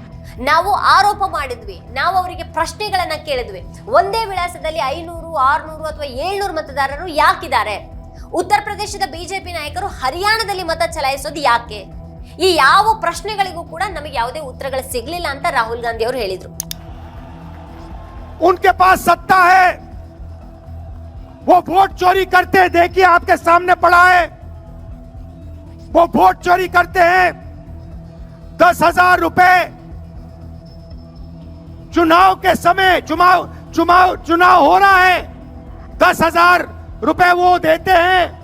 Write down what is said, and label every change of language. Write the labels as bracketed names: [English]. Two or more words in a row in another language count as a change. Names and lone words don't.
[Kannada] ನಾವು ಆರೋಪ ಮಾಡಿದ್ವಿ, ನಾವು ಅವರಿಗೆ ಪ್ರಶ್ನೆಗಳನ್ನ ಕೇಳಿದ್ವಿ. ಒಂದೇ ವಿಳಾಸದಲ್ಲಿ 500, 600 ಅಥವಾ 700 ಮತದಾರರು ಯಾಕಿದ್ದಾರೆ? ಉತ್ತರ ಪ್ರದೇಶದ ಬಿಜೆಪಿ ನಾಯಕರು ಹರಿಯಾಣದಲ್ಲಿ ಮತ ಚಲಾಯಿಸೋದು ಯಾಕೆ? ಈ ಯಾವ ಪ್ರಶ್ನೆಗಳಿಗೂ ಕೂಡ ನಮಗೆ ಯಾವುದೇ ಉತ್ತರಗಳು ಸಿಗ್ಲಿಲ್ಲ ಅಂತ ರಾಹುಲ್ ಗಾಂಧಿ ಅವರು ಹೇಳಿದ್ರು. [Hindi] उनके पास सत्ता है, वो वोट चोरी करते हैं. देखिए आपके सामने पड़ा है, वो वोट चोरी करते हैं. 10,000 रुपए चुनाव के समय चुनाव हो रहा है, 10,000 रुपए वो देते हैं.